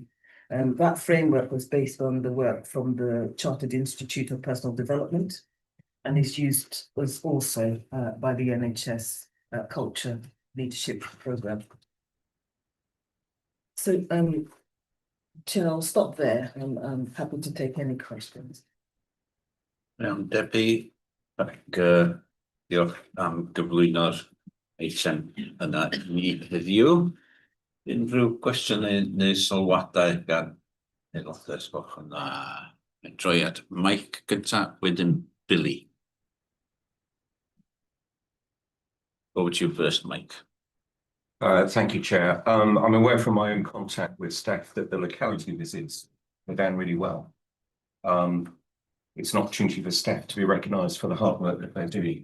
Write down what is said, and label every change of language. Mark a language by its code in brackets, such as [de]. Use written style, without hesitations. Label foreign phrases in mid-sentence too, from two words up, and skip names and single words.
[en] That framework was based on the work from the Chartered Institute of Personal Development and was also by the NHS Culture Leadership Programme. So, Chair, I'll stop there. I'm happy to take any questions. [cy] Debbie, diolch am gyflwyno'r eitem yna ni heddiw. Unrhyw gwestiynau neu sylwadau gan aelodau sgwch yna? Droi at Mike gynta, wedyn Billy. [en] Over to you first, Mike. Thank you, Chair. I'm aware from my own contact with staff that the locality visits are done really well. It's an opportunity for staff to be recognised for the hard work that they're doing.